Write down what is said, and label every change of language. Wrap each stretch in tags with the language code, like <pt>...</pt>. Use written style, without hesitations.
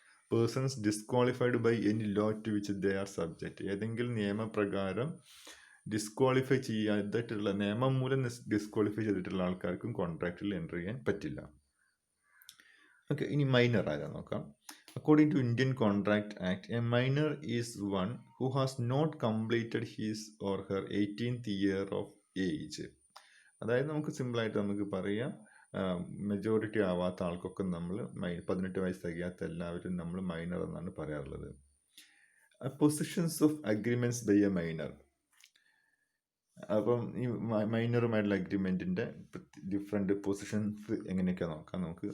<en>Persons disqualified by any law to which they are subject.</en> <ml>ഏതെങ്കിലും നിയമപ്രകാരം disqualify ചെയ്യാതിട്ടുള്ള, നിയമം മൂലം ഡിസ്ക്വാളിഫൈ ചെയ്തിട്ടുള്ള ആൾക്കാർക്കും കോൺട്രാക്റ്റിൽ എൻ്റർ ചെയ്യാൻ പറ്റില്ല. ഓക്കെ, ഇനി മൈനർ ആരാ നോക്കാം.</ml> <en>According to Indian Contract Act, a minor is one who has not completed his or her 18th year of age.</en> <ml>അതായത് നമുക്ക് സിമ്പിളായിട്ട് നമുക്ക് പറയാം, മെജോറിറ്റി ആവാത്ത ആൾക്കൊക്കെ നമ്മൾ 18 വയസ്സ് തികയാത്ത എല്ലാവരും നമ്മൾ മൈനർ എന്നാണ് പറയാറുള്ളത്.</ml> <en>Positions of agreements by a minor.</en> <ml>അപ്പം ഈ മൈനറുമായിട്ടുള്ള അഗ്രിമെന്റിന്റെ ഡിഫറെന്റ് പൊസിഷൻസ് എങ്ങനെയൊക്കെ നോക്കാം നമുക്ക്.</ml>